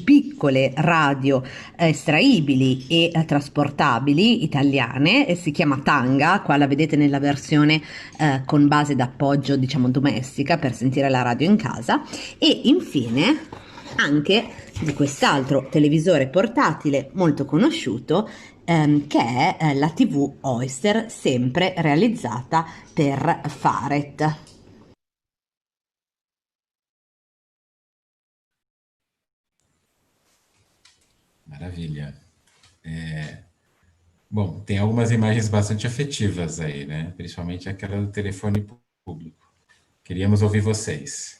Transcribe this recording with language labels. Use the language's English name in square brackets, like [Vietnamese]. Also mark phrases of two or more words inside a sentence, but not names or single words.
[Italian] piccole radio estraibili e trasportabili italiane, si chiama Tanga, qua la vedete nella versione con base d'appoggio diciamo domestica per sentire la radio in casa, e infine anche di quest'altro televisore portatile molto conosciuto, che è la TV Oyster, sempre realizzata per Faret. [Portuguese] Maravilha. Bom, tem algumas imagens bastante afetivas aí, né? Principalmente aquela do telefone público. Queríamos ouvir vocês.